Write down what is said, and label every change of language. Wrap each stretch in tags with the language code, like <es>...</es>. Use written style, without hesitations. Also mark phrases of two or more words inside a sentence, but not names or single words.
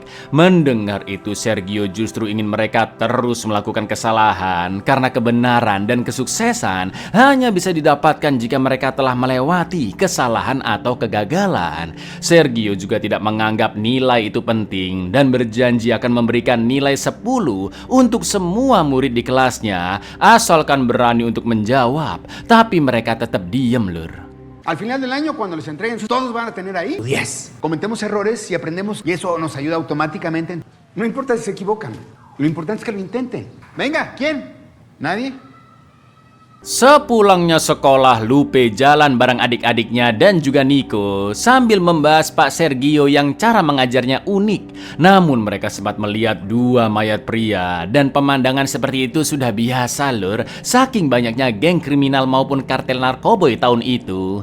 <id>Mendengar itu, Sergio justru ingin mereka terus melakukan kesalahan karena kebenaran dan kesuksesan hanya bisa didapatkan jika mereka telah melewati kesalahan atau kegagalan. Sergio juga tidak menganggap nilai itu penting dan berjanji akan memberikan nilai 10 untuk semua murid di kelasnya asalkan berani untuk menjawab. Tapi mereka tetap diam lur.</id> <es>Al final del año, cuando les entreguen, todos van a tener ahí 10. Cometemos errores y aprendemos y eso nos ayuda automáticamente. No importa si se equivocan, lo importante es que lo intenten. Venga, ¿quién? ¿Nadie?</es> <id>Sepulangnya sekolah, Lupe jalan bareng adik-adiknya dan juga Nico sambil membahas Pak Sergio yang cara mengajarnya unik. Namun mereka sempat melihat dua mayat pria dan pemandangan seperti itu sudah biasa lur, saking banyaknya geng kriminal maupun kartel narkoboy tahun itu.</id>